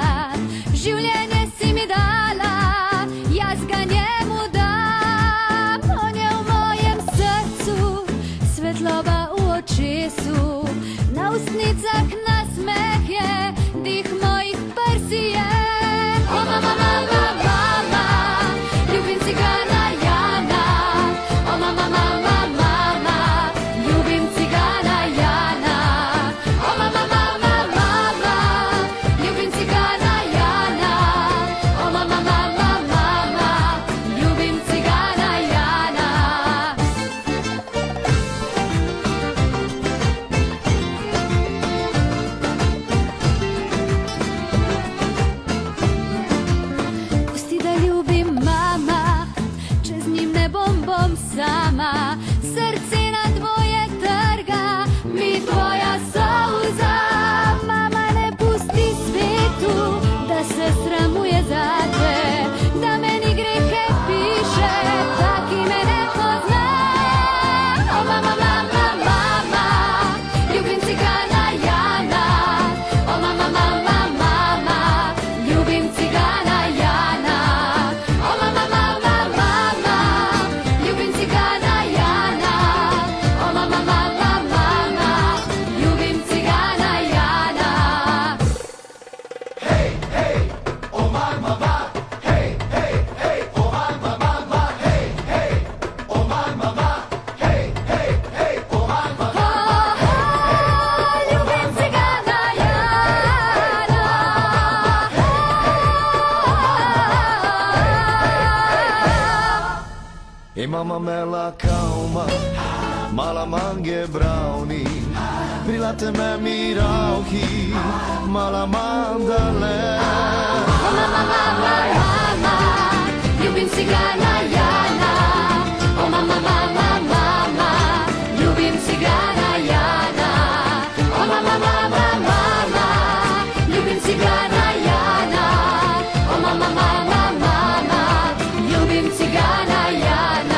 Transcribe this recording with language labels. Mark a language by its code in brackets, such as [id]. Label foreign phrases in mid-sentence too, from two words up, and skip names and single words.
[sl] Življenje si mi dala, jaz ga njemu dam. On je v mojem srcu, svetloba v očesu, na ustnicah nasmeh je, dih mojih prsi je. O mama, mama, mama, ljubim cigana Jana. O mama, mama, mama, ljubim cigana Jana. O mama, mama, mama, ljubim cigana Jana. O mama, mama, mama, ljubim cigana Jana. Pusti da ljubim mama, čez njim ne bom sama. Srce na dvoje trga, mi tvoja solza. Mama, ne pusti svetu, da se sramuje zate, da meni grehe piše, taki me ne pozna. O mama, mama, mama, ljubim cigana Jana. O mama, mama, mama, ljubim cigana Jana. O mama, mama, mama, ljubim cigana Jana. O mama, mama, mama, ljubim cigana Jana. Ljubim cigana Jana. [rom] Imamo mela kauma, mala mange brownie, prilate me mi rauhi, mala mandale. [sl] O mama, mama, mama, ljubim cigana Jana. O mama, mama, mama, ljubim cigana Jana. O mama, mama, mama, ljubim cigana Jana. O mama, mama, mama, ljubim cigana Jana.